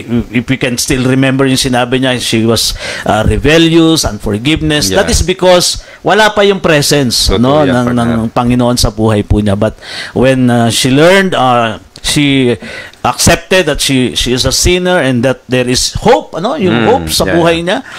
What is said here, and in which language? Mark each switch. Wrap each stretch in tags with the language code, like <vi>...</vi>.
<en>If we can still remember</en> <tl>yung sinabi niya,</tl> <en>she was rebellious, unforgiveness. That is because</en> <tl>wala pa yung presence ng Panginoon sa buhay po niya.</tl> <en>But when she learned, she accepted that she is a sinner and that there is hope,</en> <tl>yung hope sa buhay niya.</tl>